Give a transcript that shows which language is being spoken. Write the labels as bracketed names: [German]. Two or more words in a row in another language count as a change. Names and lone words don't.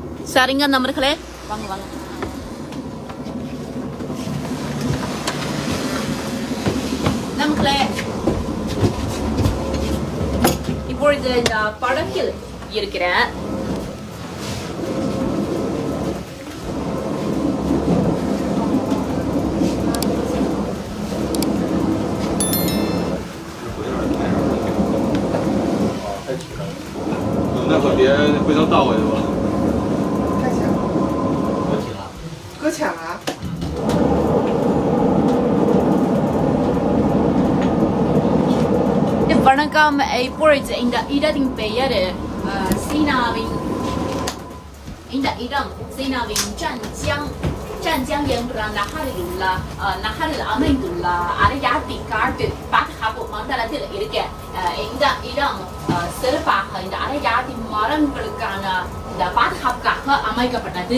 [Tamil] சரிங்க நண்பர்களே, வாங்க வாங்க. நண்பர்களே, இப்பொழுது இந்த படகில் இருக்கிறேன். [Chinese] 那可别回头倒回去吧。太强了，搁浅了。搁浅了。 [Tamil] வணக்கம். இப்பொழுது இந்த இடத்தின் பெயர் சீனாவின் இந்த இடம் சீனாவின் ஜான்ஜியாங் என்ற நகரில் அமைந்துள்ள அரையாத்தி காட்டு பாதுகாப்பு மண்டலத்தில் இருக்க இந்த இடம் சிறப்பாக இந்த அரையாத்தி மரங்களுக்கான இந்த பாதுகாப்புக்காக அமைக்கப்பட்டது.